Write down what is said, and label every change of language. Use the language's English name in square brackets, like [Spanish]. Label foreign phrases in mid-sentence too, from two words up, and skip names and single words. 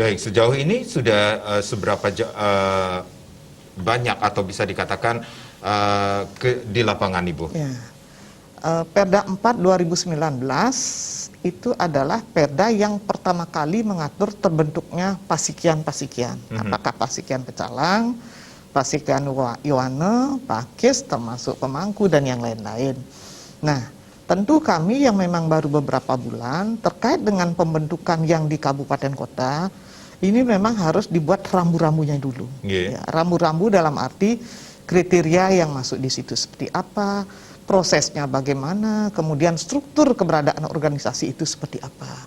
[Indonesian] Baik, sejauh ini sudah seberapa banyak atau bisa dikatakan di lapangan, Ibu? Ya. Perda 4 2019 itu adalah perda yang pertama kali mengatur terbentuknya pasikian-pasikian. Apakah pasikian pecalang, pasikian Yoane, Pakis, termasuk pemangku dan yang lain-lain. Nah, tentu kami yang memang baru beberapa bulan terkait dengan pembentukan yang di kabupaten kota, ini memang harus dibuat rambu-rambunya dulu. Ya, rambu-rambu dalam arti kriteria yang masuk di situ seperti apa, prosesnya bagaimana, kemudian struktur keberadaan organisasi itu seperti apa.